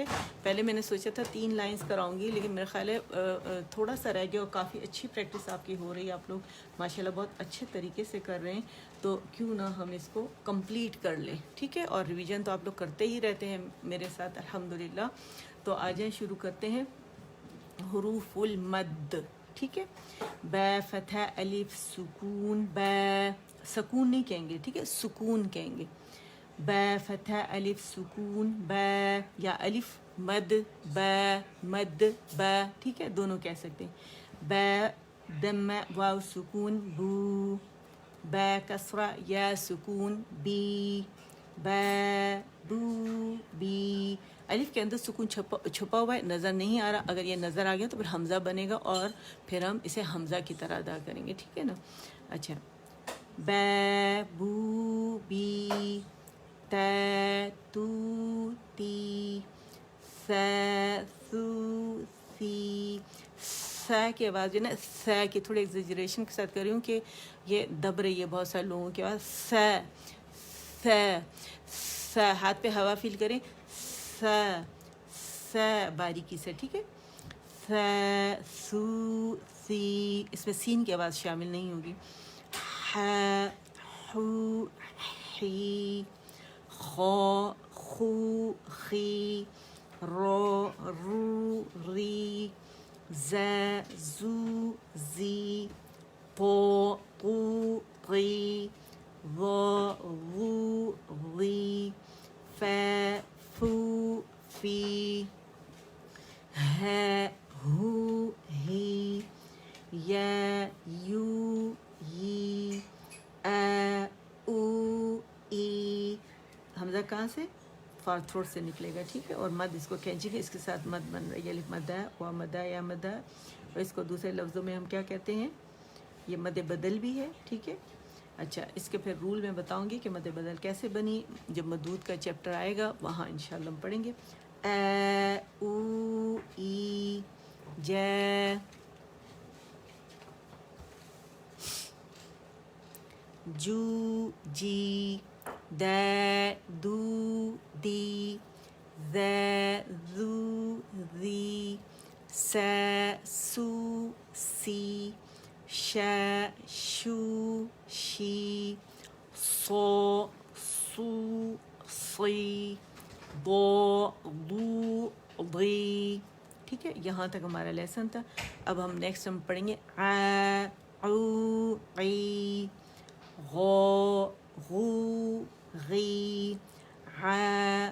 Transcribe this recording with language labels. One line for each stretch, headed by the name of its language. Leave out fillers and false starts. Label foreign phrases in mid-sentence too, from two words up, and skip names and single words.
Urdu: پہلے میں نے سوچا تھا 3 لائنز کراؤں گی، لیکن میرا خیال ہے تھوڑا سا رہ گیا، اور کافی اچھی پریکٹس آپ کی ہو رہی ہے، آپ لوگ ماشاءاللہ بہت اچھے طریقے سے کر رہے ہیں، تو کیوں نہ ہم اس کو کمپلیٹ کر لیں، ٹھیک ہے. اور ریویژن تو آپ لوگ کرتے ہی رہتے ہیں میرے ساتھ الحمدللہ. تو آ جائیں شروع کرتے ہیں.
Arabic: حروف المد،
Urdu: ٹھیک ہے. با فتح الف سکون، با سکون نہیں کہیں گے، ٹھیک ہے، سکون کہیں گے. با فتح الف سکون با، یا الف مد با، مد با، ٹھیک ہے، دونوں کہہ سکتے ہیں. با دم واو سکون بو، با کسرہ یا سکون بی، با بو بی. الف کے اندر سکون چھپا ہوا ہے، نظر نہیں آ رہا. اگر یہ نظر آ گیا تو پھر حمزہ بنے گا، اور پھر ہم اسے حمزہ کی طرح ادا کریں گے، ٹھیک ہے نا. اچھا، با بو بی، تا تو تی، سا سو سی. سا کی آواز جو ہے نا، سا کی تھوڑی ایگزیجریشن کے ساتھ کر رہی ہوں کہ یہ دب رہی ہے بہت سارے لوگوں کی آواز. سا سا سا، ہاتھ پہ ہوا فیل کریں. سا سا باریکی سے، ٹھیک ہے. سا سو سی، اس میں سین کی آواز شامل نہیں ہوگی. ہا ہو ہی، خو خو خی، رو رو ری، ز زو زی، طو طو طی، ظ ظو ظی، ف فو فی، ہ ہو ہی، یا یو یی، او ای. حمزہ کہاں سے؟
English: far throat
Urdu: سے نکلے گا، ٹھیک ہے. اور مد اس کو کھینچیں گے، اس کے ساتھ مد بن رہی ہے، الف مد ہے، و مد ہے، یا مد ہے. اور اس کو دوسرے لفظوں میں ہم کیا کہتے ہیں؟ یہ مد بدل بھی ہے، ٹھیک ہے. اچھا، اس کے پھر رول میں بتاؤں گی کہ مد بدل کیسے بنی، جب مدود کا چیپٹر آئے گا وہاں انشاءاللہ ہم پڑھیں گے. او ای، جے، جو جی، دا دو دی، ذا ذو ذی، سا سو سی، شا شو شی، صو صو صی، ضو ضو ضی. ٹھیک ہے، یہاں تک ہمارا لیسن تھا. اب ہم نیکسٹ ہم پڑھیں گے آ عو عی، غو غو غی، عا